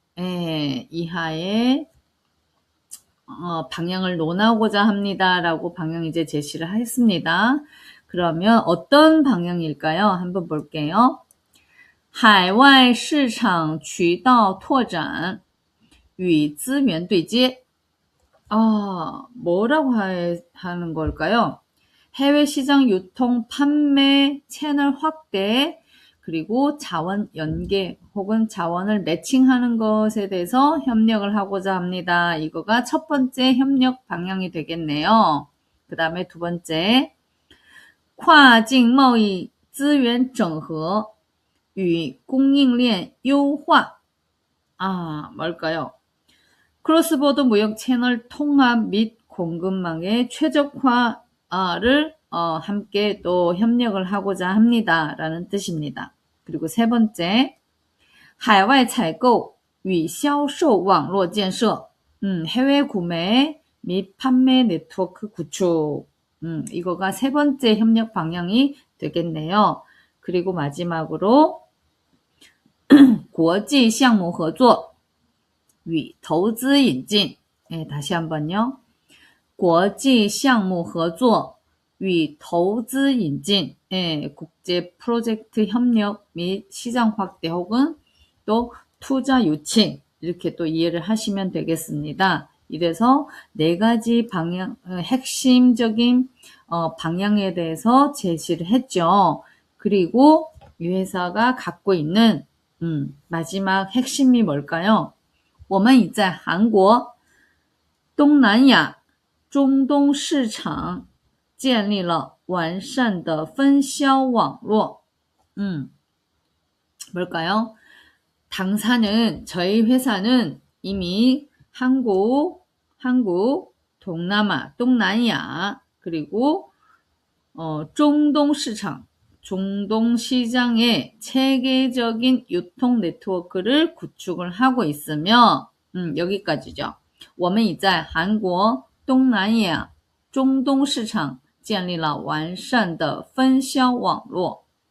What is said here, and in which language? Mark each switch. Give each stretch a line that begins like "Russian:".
Korean: 이하의 방향을 논하고자 합니다. 라고 방향 이제 제시를 했습니다. 그러면 어떤 방향일까요? 한번 볼게요.
Chinese: 海外市场渠道拓展与资源对接.
Korean: 뭐라고 하는 걸까요? 해외 시장 유통 판매 채널 확대 그리고 자원 연계 혹은 자원을 매칭하는 것에 대해서 협력을 하고자 합니다. 이거가 첫 번째 협력 방향이 되겠네요. 그 다음에 두 번째,
Chinese: 跨境贸易资源整合与供应链优化.
Korean: 뭘까요? 크로스보더 무역 채널 통합 및 공급망의 최적화를 함께 또 협력을 하고자 합니다. 라는 뜻입니다. 그리고 세 번째,
Chinese: 海外采购与销售网络建设,
Korean: 해외 구매 및 판매 네트워크 구축. 이거가 세 번째 협력 방향이 되겠네요. 그리고 마지막으로
Chinese: 国际项目合作与投资引进.
Korean: 다시 한번요.
Chinese: 国际项目合作与投资引进.
Korean: 국제 프로젝트 협력 및 시장 확대 혹은 또 투자 유치 이렇게 또 이해를 하시면 되겠습니다. 이래서 네 가지 방향, 핵심적인 방향에 대해서 제시를 했죠. 그리고 이 회사가 갖고 있는 마지막 핵심이 뭘까요?
Chinese: 我们已在韩国、东南亚、中东市场建立了完善的分销网络.
Korean: 뭘까요? 당사는 저희 회사는 이미 한국, 동남아, 동남야 그리고 중동 시장, 중동 시장의 체계적인 유통 네트워크를 구축을 하고 있으며 여기까지죠.
Chinese: 我们已在韩国、东南亚、中东市场建立了完善的分销网络.